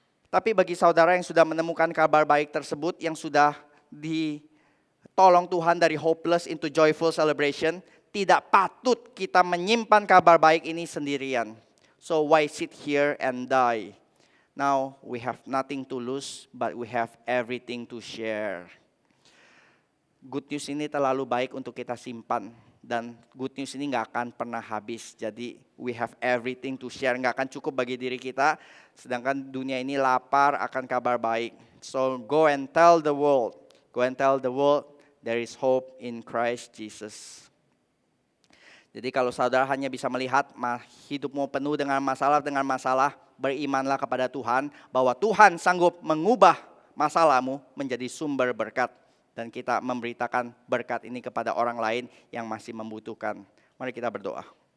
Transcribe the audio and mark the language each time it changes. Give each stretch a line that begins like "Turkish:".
Indonesian: Tapi bagi saudara yang sudah menemukan kabar baik tersebut, yang sudah ditolong Tuhan dari
English: hopeless into joyful celebration,
Indonesian: tidak patut kita menyimpan kabar baik ini sendirian.
English: So why sit here and die? Now we have nothing to lose, but we have everything to share.
Indonesian: Good news ini terlalu baik untuk kita simpan. Dan good news ini gak akan pernah habis.
English: Jadi we have everything to share.
Indonesian: Gak akan cukup bagi diri kita. Sedangkan dunia ini lapar akan kabar baik.
English: So go and tell the world. Go and tell the world there is hope in Christ Jesus.
Indonesian: Jadi kalau saudara hanya bisa melihat hidupmu penuh dengan masalah, berimanlah kepada Tuhan. Bahwa Tuhan sanggup mengubah masalahmu menjadi sumber berkat. Dan kita memberitakan berkat ini kepada orang lain yang masih membutuhkan. Mari kita berdoa.